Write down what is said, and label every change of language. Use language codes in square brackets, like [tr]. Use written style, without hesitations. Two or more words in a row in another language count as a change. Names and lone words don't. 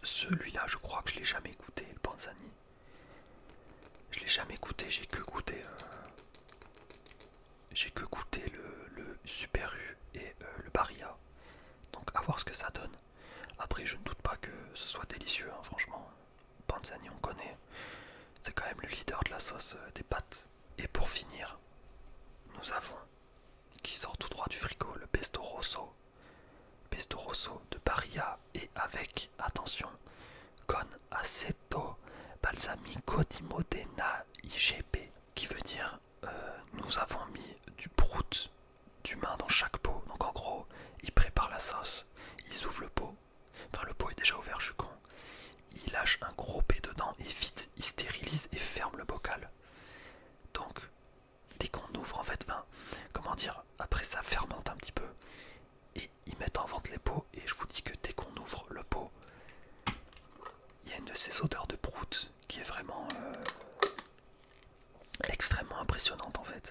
[fr] Celui-là, je crois que je l'ai jamais goûté, le Panzani. Je l'ai jamais goûté, j'ai que goûté le Super U et le Barilla. Donc à voir ce que ça donne. Après, je ne doute pas que ce soit délicieux, hein, franchement. Panzani, on connaît. C'est quand même le leader de la sauce des pâtes. Et pour finir, nous avons, qui sort tout droit du frigo, le pesto rosso. Pesto rosso de Barilla et avec, attention, [it] con aceto balsamico di Modena IGP, [fr] qui veut dire nous avons mis du brout d'humain dans chaque pot. Donc en gros, ils préparent la sauce, ils ouvrent le pot, enfin le pot est déjà ouvert, je suis con, ils lâchent un gros P dedans et vite ils stérilisent et ferment le bocal. Donc dès qu'on ouvre en fait, comment dire, après ça fermente un petit peu et ils mettent en vente les pots, et je vous dis que dès qu'on ouvre le pot, il y a une de ces odeurs de brout qui est vraiment extrêmement impressionnante en fait.